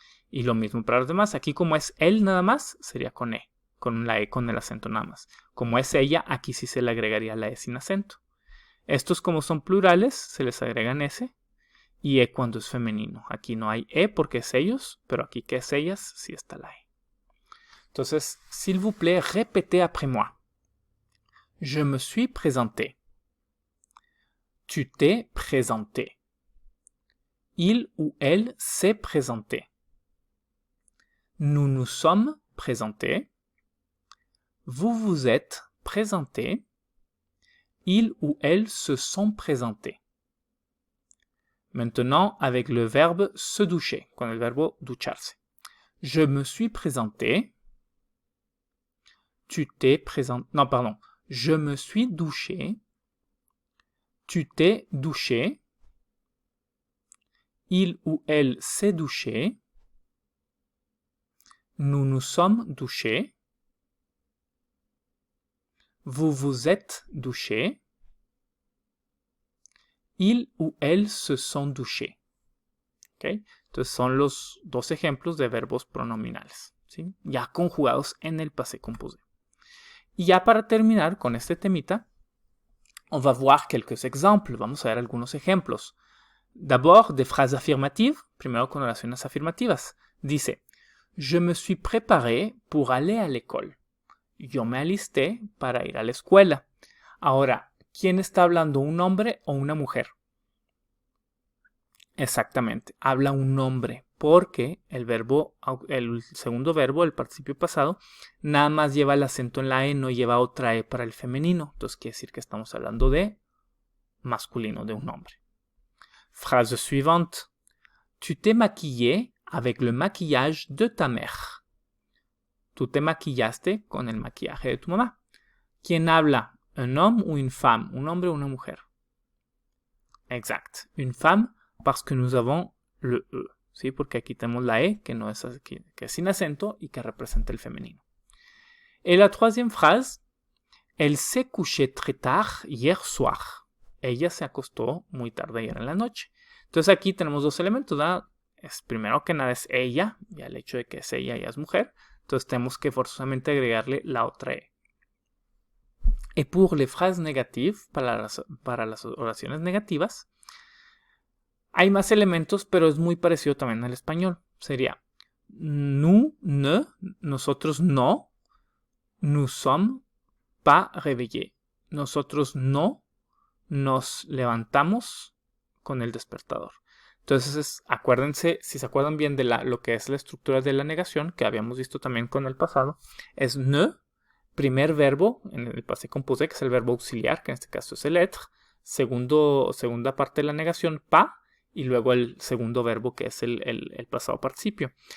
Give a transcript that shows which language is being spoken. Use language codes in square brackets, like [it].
[es] Y lo mismo para los demás. Aquí como es él nada más, sería con E. Con la E con el acento nada más. Como es ella, aquí sí se le agregaría la E sin acento. Estos como son plurales, se les agregan S. Y E cuando es femenino. Aquí no hay E porque es ellos, pero aquí que es ellas, sí está la E. Entonces, [fr] s'il vous plaît, répétez après moi. Je me suis présenté. Tu t'es présenté. Il ou elle s'est présenté. Nous nous sommes présentés. Vous vous êtes présenté. Ils ou elles se sont présentés. Maintenant, avec le verbe se doucher, [es] con el verbo ducharse. [fr] Je me suis présenté. Tu t'es présenté. Non, pardon. Je me suis douché. Tu t'es douché. Il ou elle s'est douché. Nous nous sommes douchés. Vous vous êtes douché. Il ou elle se sont douchés. ¿Okay? [es] Entonces son los dos ejemplos de verbos pronominales, ¿sí? Ya conjugados en el passé composé. Y ya para terminar con este temita, [fr] on va voir quelques exemples. [es] Vamos a ver algunos ejemplos. [fr] D'abord, des phrases affirmatives. [es] Primero con oraciones afirmativas. Dice, [fr] je me suis préparé pour aller à l'école. [es] Yo me alisté para ir a la escuela. Ahora, ¿quién está hablando? ¿Un hombre o una mujer? Exactamente, habla un hombre, porque el segundo verbo, el participio pasado, nada más lleva el acento en la E, no lleva otra E para el femenino. Entonces quiere decir que estamos hablando de masculino, de un hombre. [fr] Phrase suivante. Tu t'es maquillé avec le maquillage de ta mère. [es] Tú te maquillaste con el maquillaje de tu mamá. ¿Quién habla? [fr] ¿Un homme ou une femme? [es] ¿Un hombre o una mujer? [fr] Exact. Une femme parce que nous avons le E. [es] ¿Sí? Porque aquí tenemos la E que es sin acento y que representa el femenino. [fr] Et la troisième phrase. Elle s'est couchée très tard hier soir. [es] Ella se acostó muy tarde ayer en la noche. Entonces aquí tenemos dos elementos, ¿verdad? Primero que nada es ella, ya el hecho de que es ella, ella es mujer. Entonces tenemos que forzosamente agregarle la otra E. [fr] Et pour les phrases négatives, [es] para las oraciones negativas, hay más elementos, pero es muy parecido también al español. Sería [fr] nous, ne, [es] nosotros no, [fr] nous sommes pas réveillés. [es] Nosotros no nos levantamos con el despertador. Entonces, acuérdense, si se acuerdan bien de lo que es la estructura de la negación, que habíamos visto también con el pasado, es ne, primer verbo en el passé composé, que es el verbo auxiliar, que en este caso es el être, segunda parte de la negación, pas, y luego el segundo verbo, que es el pasado participio.